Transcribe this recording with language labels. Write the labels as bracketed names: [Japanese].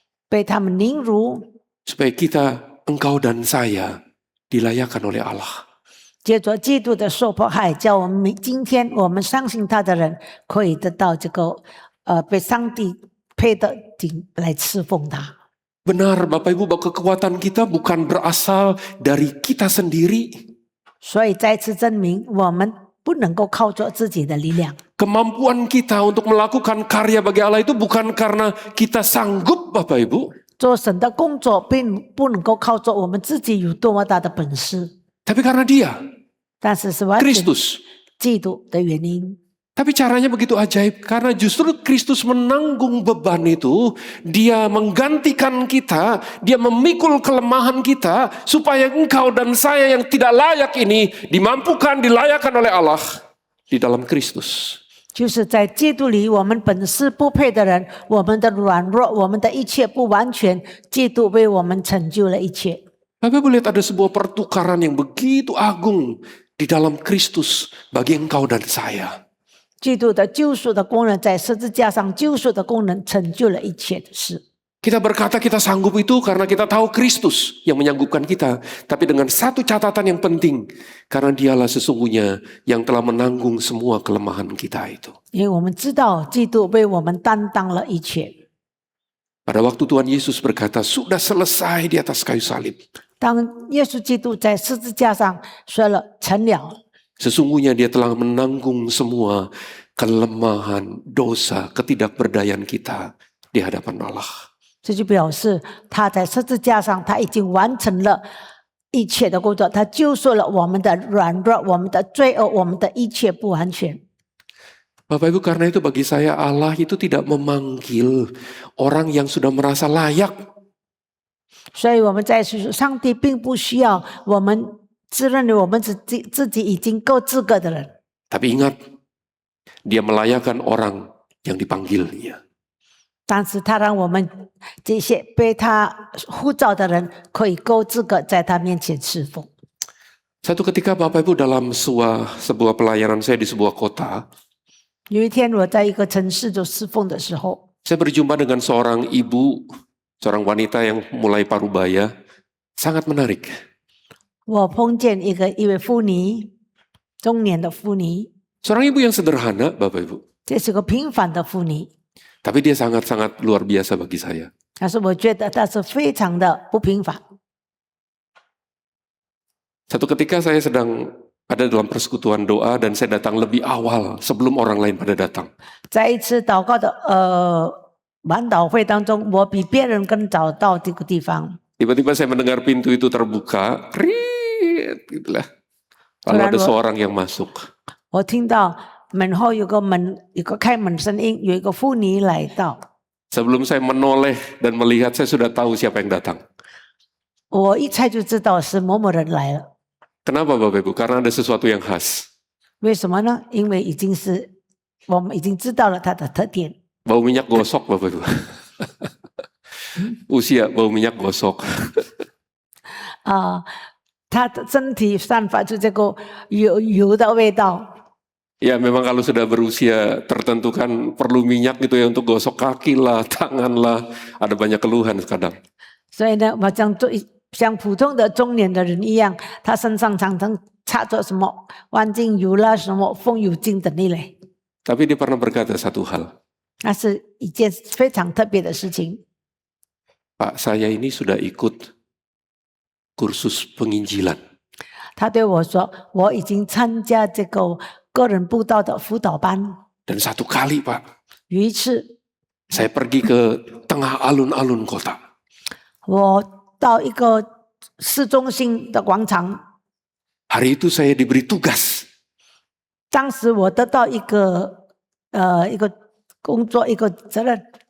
[Chinese] 被他们凌辱。 [Indonesian] Supaya kita, engkau dan saya, dilayakan oleh Allah. [Chinese] 接着基督的受迫害，叫我们今天我们相信他的人，可以得到这个被上帝配的顶来侍奉他。 [Indonesian] Benar Bapak Ibu, bahwa kekuatan kita bukan berasal dari kita sendiri. [Chinese] 所以再次证明，我们不能够靠着自己的力量。 [Indonesian] Kemampuan kita untuk melakukan karya bagi Allah itu bukan karena kita sanggup, Bapak Ibu. [Chinese] 做神的工作，并不能够靠着我们自己有多么大的本事， [Indonesian] Tapi karena Dia, [Chinese] 但是是完全 [Indonesian] Kristus. [Chinese] 基督的原因。 [Indonesian] Tapi caranya begitu ajaib, karena justru Kristus menanggung beban itu, Dia menggantikan kita, Dia memikul kelemahan kita, supaya engkau dan saya yang tidak layak ini dimampukan, dilayakkan oleh Allah di dalam Kristus. [Chinese] 就是在基督里，我们本是不配的人，我们的软弱，我们的一切不完全，基督为我们成就了一切。 [Indonesian] Bapak Ibu lihat ada sebuah pertukaran yang begitu agung di dalam Kristus bagi engkau dan saya. [Chinese] 基督的救赎的功能，在十字架上救赎的功能，成就了一切的事。 [Indonesian] Kita berkata kita sanggup itu karena kita tahu Kristus yang menyanggupkan kita. Tapi dengan satu catatan yang penting. Karena dialah sesungguhnya yang telah menanggung semua kelemahan kita itu. [Chinese] 因为我们知道基督为我们担当了一切。 [Indonesian] Pada waktu Tuhan Yesus berkata, sudah selesai di atas kayu salib. [Chinese] 当耶稣基督在十字架上说了成了， [Indonesian] Sesungguhnya dia telah menanggung semua kelemahan, dosa, ketidakberdayaan kita di hadapan Allah. [Chinese] 这就表示他在十字架上，他已经完成了一切的工作，他救赎了我们的软弱、我们的罪恶、我们的一切不完全。 [Indonesian] Bapak Ibu, karena itu bagi saya Allah itu tidak memanggil orang yang sudah merasa layak. [Chinese] 所以我们在说，上帝并不需要我们自认为我们自己已经够资格的人， [Indonesian] Tapi ingat, dia melayakkan orang yang dipanggilnya. [Chinese] 但是他让我们这些被他呼召的人可以够资格在他面前侍奉。 [Indonesian] Satu ketika Bapak Ibu dalam sebuah pelayanan saya di sebuah kota, [Chinese] 有一天我在一个城市做侍奉的时候， [Indonesian] saya berjumpa dengan seorang ibu, seorang wanita yang mulai parubaya, sangat menarik. [Chinese] 我碰见一位妇女，中年的妇女， [Indonesian] Seorang ibu yang sederhana, Bapak Ibu. [Chinese] 这是个平凡的妇女， [Indonesian] Tapi dia sangat-sangat luar biasa bagi saya. [Chinese] 但是我觉得她是非常的不平凡。 [Indonesian] Satu ketika saya sedang ada dalam persekutuan doa dan saya datang lebih awal sebelum orang lain pada datang. [Chinese] 在一次祷告的晚祷会当中，我比别人更早到这个地方。 [Indonesian] Tiba-tiba saya mendengar pintu itu terbuka, kriit, gitulah. Lalu ada seorang yang masuk. [Chinese] 我听到门后有个开门声音，有一个妇女来到。 [Indonesian] Sebelum saya menoleh dan melihat, saya sudah tahu siapa yang datang. [Chinese] 我一猜就知道是某某人来了。 [Indonesian] Kenapa Bapak Ibu? Karena ada sesuatu yang khas. [Chinese] 为什么呢？因为我们已经知道了他的特点。 [Indonesian] Bau minyak gosok Bapak Ibu. Usia bau minyak gosok. [Chinese] 他的身体散发出这个油的味道。 [Indonesian] Ya memang kalau sudah berusia tertentu kan perlu minyak gitu ya untuk gosok kaki lah, tangan lah. Ada banyak keluhan kadang. [Chinese] 所以呢，像普通的中年的人一样，他身上常常擦着什么万金油啦、什么风油精等一类。 [Indonesian] Tapi dia pernah berkata satu hal. [Chinese] 那是一件非常特别的事情。 [Indonesian] Pak, saya ini sudah ikut kursus penginjilan. [Chinese] 他对我说：“我已经参加这个个人布道的辅导班。 [Indonesian] Dan satu kali Pak, [Chinese] 有一次， [Indonesian] saya pergi ke tengah alun-alun kota. [Chinese] 我到一个市中心的广场， [Indonesian] Hari itu saya diberi tugas. [Chinese] 当时我得到一个工作，一个责任，